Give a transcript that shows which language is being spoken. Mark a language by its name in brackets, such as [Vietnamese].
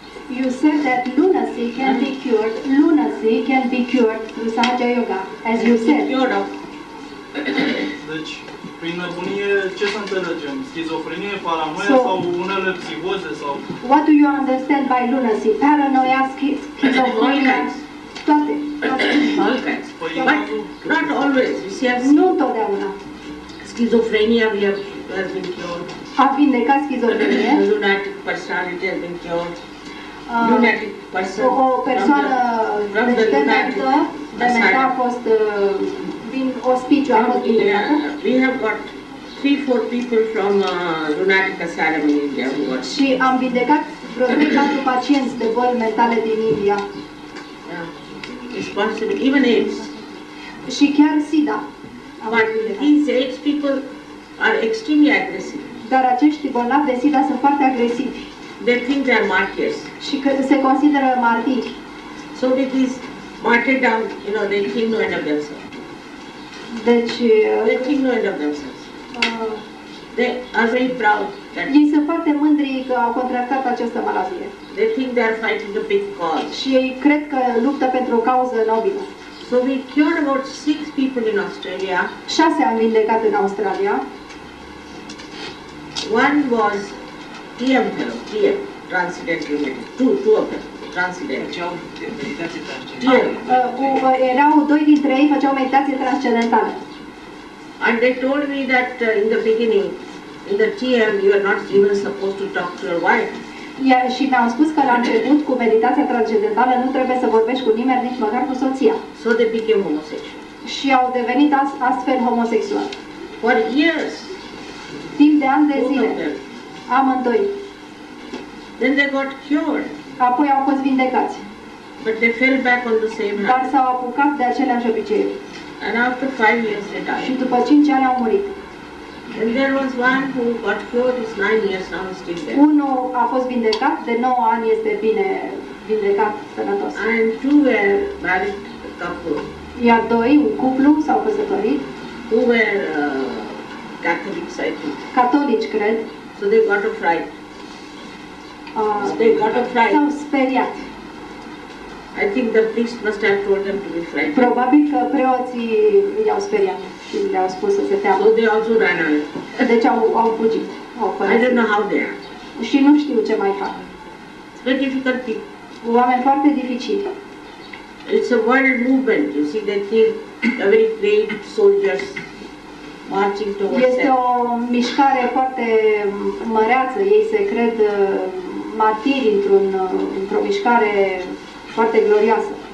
[English] You said that lunacy can be cured. Lunacy can be cured through Sahaja Yoga, as you said. Cured of. [Romanian] Deci, prin nebunie, ce să înțelegem? Schizofrenie, paranoia [English] So- [Romanian] sau unele psihoze sau... [English] What do you understand by lunacy? [Romanian] Paranoia, schizofrenia, toate. [English] All kinds. [Romanian] Păi, [English] But not always. You see, [Romanian] Nu întotdeauna. [English] schizophrenia we have has been cured. [Romanian] A vindecat schizofrenie. [English] Lunatic personality has been cured. Uh, Lunatic person. [Romanian] O persoană [English] from the [Romanian] dementă a fost din ospiciu, a fost vindecată. [English] We have got 3-4 people from lunatic asylum in India who got [Romanian] Și am vindecat vreo 3-4 pacienți de boli mentale din India. [English] it's possible, even AIDS. [Romanian] Și chiar SIDA. Am [English] But [Romanian] vindecat. [English] these AIDS people are extremely aggressive. [Romanian] Dar acești bolnavi de SIDA sunt foarte agresivi [English] They think they are martyrs. [Romanian] și că se consideră martiri. [English] So with this martyrdom, you know, they think no end of themselves. [Romanian] Deci [English] They think no end of themselves. They are very proud that [Romanian] ei sunt foarte mândri că au contractat această maladie. [English] they think they are fighting a big cause. [Romanian] Și ei cred că luptă pentru o cauză nobilă. [English] So we cured about 6 people in Australia. [Romanian] 6 am vindecat în Australia. [English] One was TM fellow, TM, Transcendental Meditation. Two of them, Transcendental. [Romanian] Făceau meditație transcendentală. [English] TM. [Romanian] Erau 2 dintre ei făceau meditație transcendentală. [English] And they told me that in the beginning, in the TM, you are not even supposed to talk to your wife. [Romanian] Și mi-au spus că la început, cu meditația transcendentală, nu trebuie să vorbești cu nimeni, nici măcar cu soția. [English] So they became homosexual. [Romanian] Și au devenit astfel homosexuali. [English] For years, [Romanian] Timp de ani de [English] both [Romanian] zile, [English] of them. [Romanian] amândoi. [English] Then they got cured, [Romanian] Apoi au fost vindecați. [English] but they fell back on the same [Romanian] Dar [English] habit. [Romanian] s-au apucat de aceleași obiceiuri. [English] And after 5 years they [Romanian] Și [English] died. [Romanian] după 5 ani au murit. [English] And there was one who got cured, is 9 years now, is still there. [Romanian] Unul a fost vindecat, de 9 ani este bine vindecat, sănătos. [English] And two were married couple [Romanian] Iar 2, un cuplu, s-au căsătorit, [English] who were Catholics, I think. [Romanian] catolici, cred, [English] So they got a fright. They got a fright. [Romanian] s-au speriat. [English] I think the priest must have told them to be frightened. [Romanian] Probabil că preoții i-au speriat și le-au spus să se teamă. [English] So they also ran away. [Romanian] Deci au fugit, au [English] I don't [Romanian] părăsit. [English] know how they are. [Romanian] Și nu știu ce mai fac. [English] It's very difficult people. [Romanian] Oameni foarte dificili. [English] It's a world movement. You see, they think they're very great soldiers marching towards [Romanian] Este [English] them. [Romanian] o mișcare foarte măreață. Ei se cred martiri într-o mișcare foarte glorioasă.